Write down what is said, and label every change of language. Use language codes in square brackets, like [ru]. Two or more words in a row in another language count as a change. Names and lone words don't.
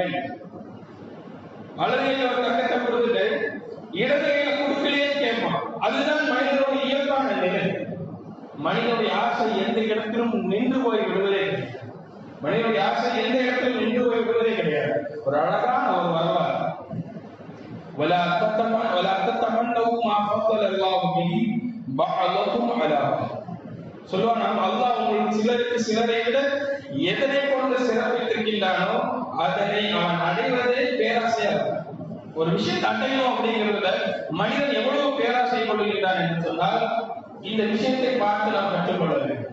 [ta] வலது கையில ஒரு தங்கத்தை கொடுத்துட்டு இடது கையில கொடுக்கலையே கேட்பான். அதுதான் மனிதனுடைய இயல்பான நிலை. மனிதனுடைய ஆசை எந்த இடத்திலும் நின்று போய் விடுவதே கிடையாது. மனிதனுடைய ஆசை எந்த இடத்திலும் நின்று போய் விடுவதே கிடையாது. ஒரு அழகான ஒரு வரலாறு. [ar] ولا تتمنوا ما فضل الله به بعضكم على بعض. [ta] சொல்லுவாங்க, அல்லாஹ் உங்களுக்கு சிலருக்கு சிலரை விட எதனை கொண்டு சிறப்பித்திருக்கின்றானோ அதனை அவன் அடைவதே பேராசையா இருக்கும். ஒரு விஷயத்தை அடையணும் அப்படிங்கிறதுல மனிதன் எவ்வளவு பேராசை கொள்கின்றான் என்று சொன்னால் இந்த விஷயத்தை பார்த்து நாம் கற்றுக்கொள்ள வேண்டும்.